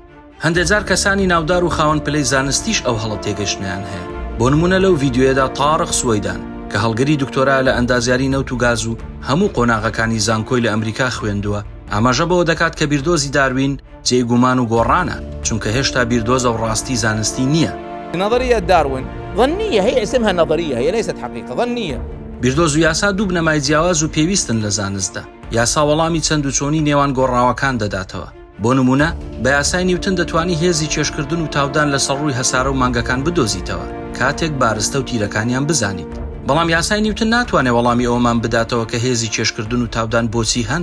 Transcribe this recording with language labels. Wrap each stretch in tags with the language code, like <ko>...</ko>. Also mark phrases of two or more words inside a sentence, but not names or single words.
<ckb>هەندێک جار کەسانی ناودار و خاوەن پلەی زانستیش ئەو هەڵە تێگەشتنیان هەیە. بۆ نمونە لەو ڤیدیۆیەدا تاڕق سوەیدان کە هەڵگەری دکتۆرا لە ئەندازیاری نەوت و گاز و هەموو قۆناغەکانی زانکۆی لە ئەمریکا خوێندووە، ئاماژە بەوە دەکات کە بیردۆزی داروین جێگومان و گۆڕانە، چونکە هێشتا بیردۆزە و ڕاستی زانستی نییە.</ckb> <ar>نظرية داروين ظنية، هي اسمها نظرية، هي ليست حقيقة، ظنية.</ar> <ckb>بیردۆز و یاسا دوو بنەمای جیاواز و پێویستن لە زانستدا. یاسا وەڵامی چەند و چۆنی نێوان گۆڕاوەکان دەداتەوە. بۆ نمونە بە یاسای نیوتن دەتوانی هێزی چێشکردن و تاودان لەسەر ڕووی هەسارە و مانگەکان بدۆزیتەوە کاتێک بارستە و تیرەکانیان بزانیت. بەڵام یاسای نیوتن ناتوانێت وەڵامی ئەومان بداتەوە کە هێزی چێشکردن و تاودان بۆچی هەن.</ckb>